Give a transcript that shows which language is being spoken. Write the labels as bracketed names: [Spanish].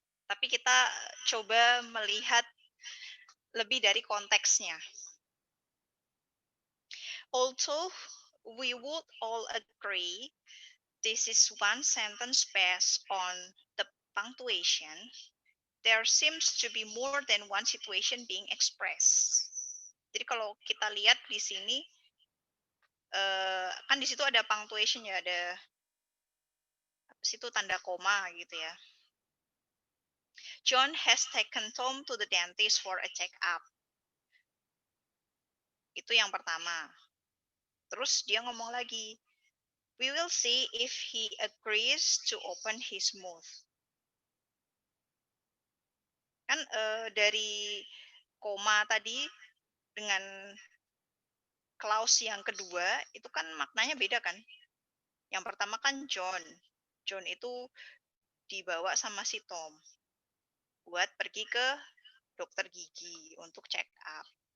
[Indonesian] Tapi kita coba melihat lebih dari konteksnya. [English] Although we would all agree this is one sentence based on the punctuation, there seems to be more than one situation being expressed. [Indonesian] Jadi kalau kita lihat di sini, kan di situ ada punctuation ya, ada Terus itu tanda koma gitu ya. [English] John has taken Tom to the dentist for a check-up. [Indonesian] Itu yang pertama. Terus dia ngomong lagi, [English] we will see if he agrees to open his mouth. [Indonesian] Kan dari koma tadi dengan clause yang kedua itu kan maknanya beda kan. Yang pertama kan John. John itu dibawa sama si Tom buat pergi ke dokter gigi untuk check up.